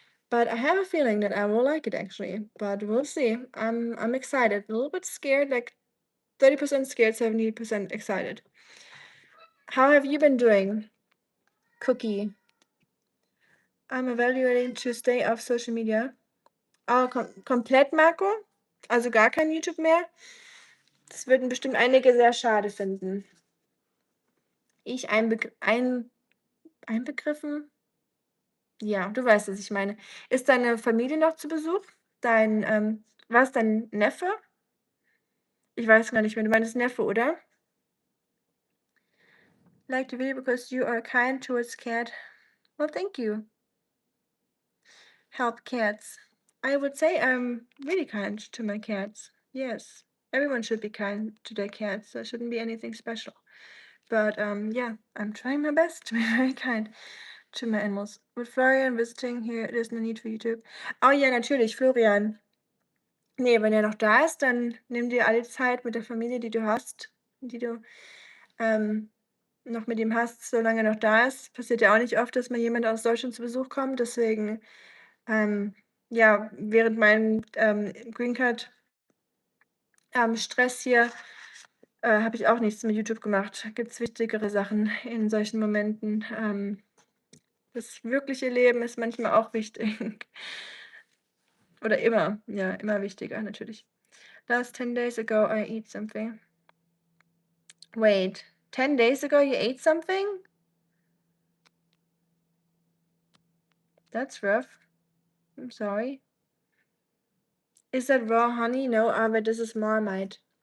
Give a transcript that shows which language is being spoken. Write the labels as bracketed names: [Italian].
[English] But I have a feeling that I will like it actually. But we'll see. I'm excited, a little bit scared, like 30% scared, 70% excited. How have you been doing, Cookie? I'm evaluating to stay off social media. [German] Oh, komplett, Marco? Also gar kein YouTube mehr? Das würden bestimmt einige sehr schade finden. Ich einbegriffen? Ja, du weißt, was ich meine. Ist deine Familie noch zu Besuch? War es dein Neffe? Ich weiß gar nicht mehr. Du meinst Neffe, oder? [English] Like the video because you are kind towards cat. Well, thank you. Help cats. I would say I'm really kind to my cats. Yes. Everyone should be kind to their cats. There shouldn't be anything special. But yeah, I'm trying my best to be very kind to my animals. With Florian visiting here, there's no need for YouTube. [German] Oh ja, natürlich, Florian. Nee, wenn er noch da ist, dann nimm dir alle Zeit mit der Familie, die du hast, die du noch mit ihm hast, solange er noch da ist. Passiert ja auch nicht oft, dass mal jemand aus Deutschland zu Besuch kommt. Deswegen, ja, während meinem Green Card Stress hier habe ich auch nichts mit YouTube gemacht. Gibt es wichtigere Sachen in solchen Momenten. Das wirkliche Leben ist manchmal auch wichtig. Oder immer, ja, immer wichtiger natürlich. [English] Last 10 days ago I eat something. Wait, 10 days ago you ate something? That's rough. I'm sorry. Is that raw honey? No, but this is Marmite.